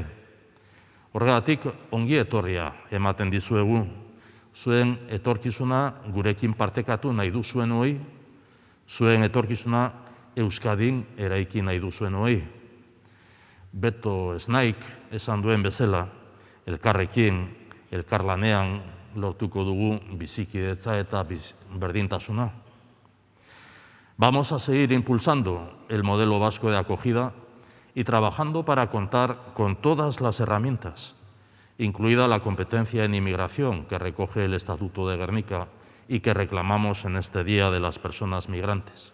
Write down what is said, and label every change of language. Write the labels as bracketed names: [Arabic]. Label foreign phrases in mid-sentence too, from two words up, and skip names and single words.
[Basque] Horregatik ongi etorria ematen dizuegu, zuen etorkizuna gurekin partekatu nahi duzuenoi, zuen etorkizuna Euskadin eraiki nahi duzuenoi. Beto Snaik esan duen bezala, elkarrekin, elkarlanean lortuko dugu bizikidetza eta berdintasuna. [Spanish] Vamos a seguir impulsando el modelo vasco de acogida y trabajando para contar con todas las herramientas, incluida la competencia en inmigración que recoge el Estatuto de Gernika y que reclamamos en este Día de las Personas Migrantes.